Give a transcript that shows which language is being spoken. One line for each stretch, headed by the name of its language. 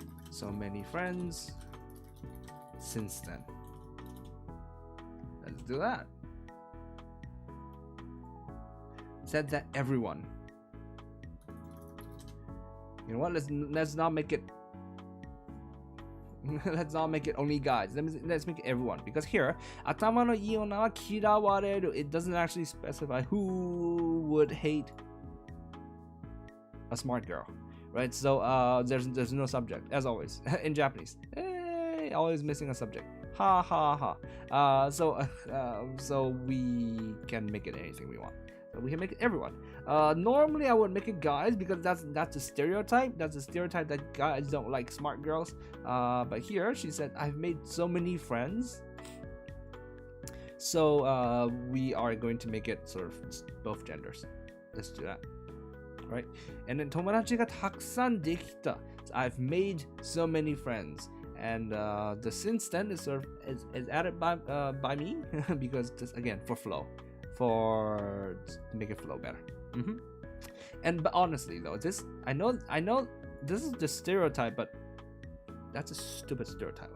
English: So many friends since then. Let's do that. Said that everyone. You know what? Let's not make it. Let's not make it only guys. Let's make it everyone. Because here,
Japanese: 頭のいい女は嫌われる.
English: It doesn't actually specify who would hate a smart girl, right? So there's no subject as always in Japanese. Hey, always missing a subject. Ha ha ha. So we can make it anything we want. We can make it everyone. Normally I would make it guys because that's a stereotype. That's a stereotype that guys don't like smart girls. But here she said, I've made so many friends. So we are going to make it sort of both genders. Let's do that. Right? And then
Japanese: 友達がたくさんできた.
English: So I've made so many friends. And the since then is sort of is added by me because just again for flow. For to make it flow better. But honestly though, I know this is the stereotype, but that's a stupid stereotype.